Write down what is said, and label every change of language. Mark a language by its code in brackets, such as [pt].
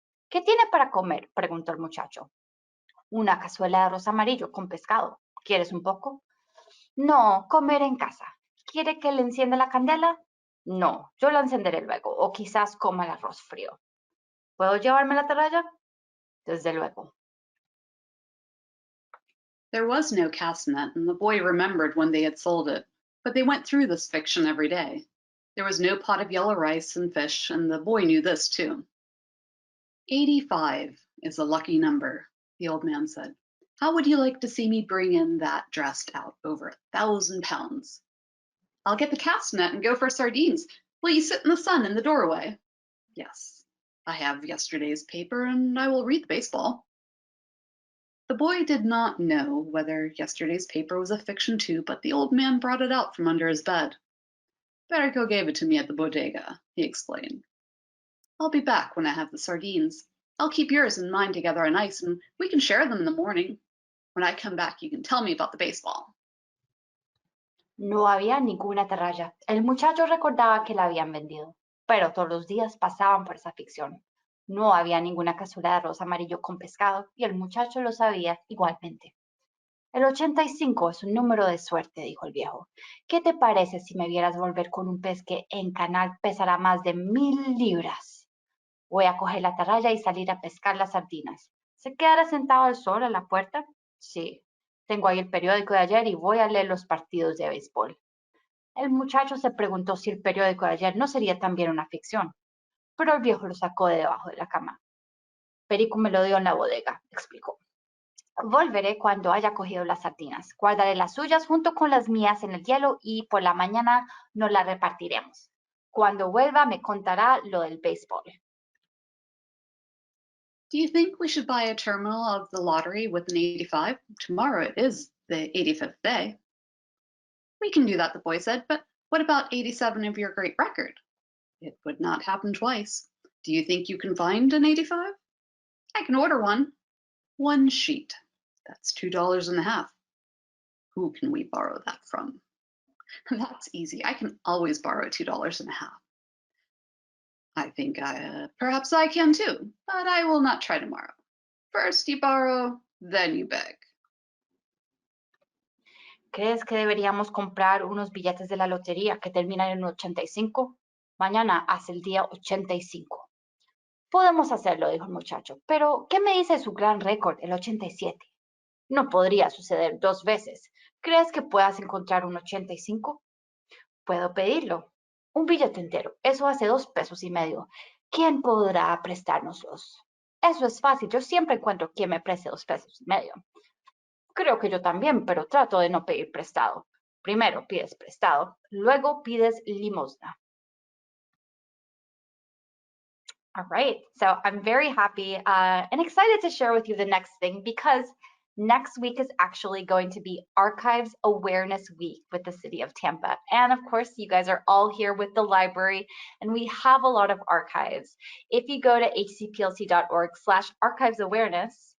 [es] ¿Qué tiene para comer? Preguntó el muchacho. Una cazuela de arroz amarillo con pescado. ¿Quieres un poco? No, comer en casa. ¿Quiere que le encienda la candela? No, yo la encenderé luego, o quizás coma el arroz frío. ¿Puedo llevarme la atarraya? Desde luego. [en] There was no cast net, and the boy remembered when they had sold it, but they went through this fiction every day. There was no pot of yellow rice and fish, and the boy knew this too. 85 is a lucky number, the old man said. How would you like to see me bring in that dressed out over 1,000 pounds? I'll get the cast net and go for sardines. Will you sit in the sun in the doorway? Yes, I have yesterday's paper, and I will read the baseball. The boy did not know whether yesterday's paper was a fiction too, but the old man brought it out from under his bed. Berrico gave it to me at the bodega, he explained. I'll be back when I have the sardines. I'll keep yours and mine together on ice, and we can share them in the morning. When I come back, you can tell me about the baseball. [es] No había ninguna atarraya. El muchacho recordaba que la habían vendido, pero todos los días pasaban por esa ficción. No había ninguna cazuela de arroz amarillo con pescado y el muchacho lo sabía igualmente. El 85 es un número de suerte, dijo el viejo. ¿Qué te parece si me vieras volver con un pez que en canal pesará más de 1,000 libras? Voy a coger la atarraya y salir a pescar las sardinas. ¿Se quedará sentado al sol a la puerta? Sí. Tengo ahí el periódico de ayer y voy a leer los partidos de béisbol. El muchacho se preguntó si el periódico de ayer no sería también una ficción, pero el viejo lo sacó de debajo de la cama. Perico me lo dio en la bodega, explicó. Volveré cuando haya cogido las sardinas. Guardaré las suyas junto con las mías en el hielo y por la mañana nos las repartiremos. Cuando vuelva me contará lo del béisbol. [en] Do you think we should buy a terminal of the lottery with an 85? Tomorrow it is the 85th day. We can do that, the boy said, but what about 87 of your great record? It would not happen twice. Do you think you can find an 85? I can order one. One sheet. That's $2.50. Who can we borrow that from? That's easy. I can always borrow $2.50. I think perhaps I can too, but I will not try tomorrow. First you borrow, then you beg. [es] ¿Crees que deberíamos comprar unos billetes de la lotería que terminan en 85? Mañana hace el día 85. Podemos hacerlo, dijo el muchacho, pero ¿qué me dice su gran récord, el 87? No podría suceder 2 veces. ¿Crees que puedas encontrar un 85? Puedo pedirlo. Un billete entero. Eso hace 2,50 pesos. ¿Quién podrá prestárnoslos? Eso es fácil. Yo siempre encuentro quien me preste 2,50 pesos. Creo que yo también, pero trato de no pedir prestado. Primero pides prestado, luego pides limosna. [en] All right, so I'm very happy and excited to share with you the next thing because next week is actually going to be Archives Awareness Week with the City of Tampa. And of course, you guys are all here with the library and we have a lot of archives. If you go to hcplc.org/archivesawareness,